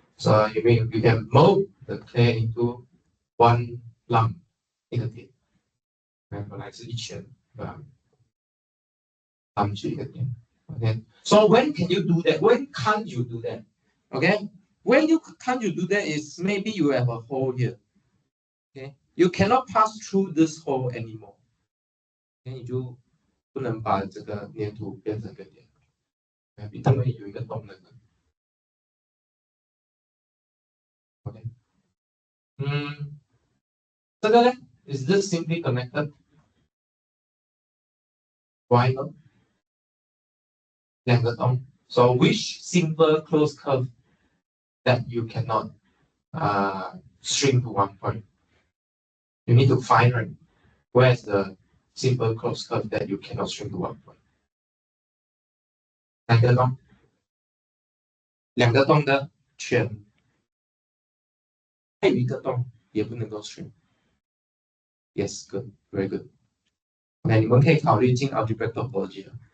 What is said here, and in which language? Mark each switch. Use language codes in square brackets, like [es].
[en] So you can mold the clay into one lump [zh] 一个点，本来是一圈，对吧？ [en] lump [zh] 去一个点。 [en] Okay. So when can you do that? When can't you do that? Okay. When can't you do that is maybe you have a hole here. Okay. You cannot pass through this hole anymore. Okay. [zh] 你就不能把这个粘土变成个点，因为有一个洞的。 [en] OK， [zh] 这个呢 [en] ，is this simply connected? Why not? [zh] 两个洞。 [en] So which simple closed curve that you cannot shrink to one point? You need to find right where's the simple closed curve that you cannot shrink to one point. [zh] 哪个洞？两个洞的圈，还有一个洞也不能够 shrink。 [en] Yes, good, very good. [zh] 那你们可以考虑进 algebraic topology 了。